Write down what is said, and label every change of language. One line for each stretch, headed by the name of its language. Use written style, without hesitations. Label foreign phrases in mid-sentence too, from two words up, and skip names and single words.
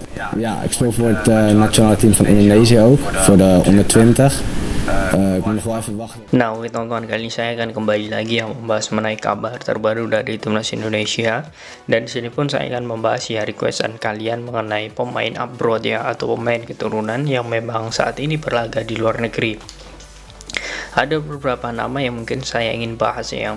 Dutch: Ja, ik speel voor het nationale team van Indonesië ook, voor de onder 20. Ik moet nog wel even wachten.
Indonesian: Nah, oke teman-teman, kali ini saya akan kembali lagi yang membahas mengenai kabar terbaru dari timnas Indonesia. Dan di sini pun saya akan membahas ya requestan kalian mengenai pemain abroad ya, atau pemain keturunan yang memang saat ini berlaga di luar negeri. Ada beberapa nama yang mungkin saya ingin bahas ya.